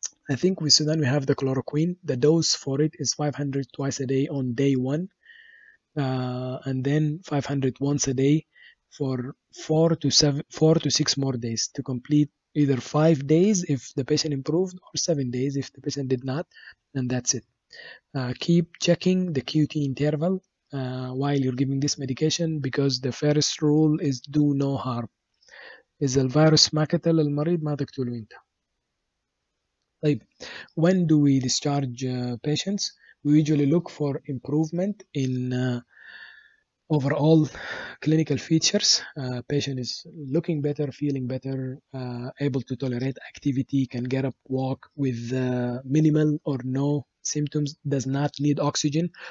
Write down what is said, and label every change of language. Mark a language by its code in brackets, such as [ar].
[en] I think with Sudan we have the chloroquine. The dose for it is 500 twice a day on day 1, and then 500 once a day for 4 to 6 more days to complete either 5 days if the patient improved or 7 days if the patient did not, and that's it. Keep checking the QT interval while you're giving this medication because the first rule is do no harm. [ar] إذا الفيروس ما قتل المريض ما تقتله أنت. طيب, [en] when do we discharge patients? We usually look for improvement in overall clinical features. Patient is looking better, feeling better, able to tolerate activity, can get up, walk with minimal or no symptoms, does not need oxygen.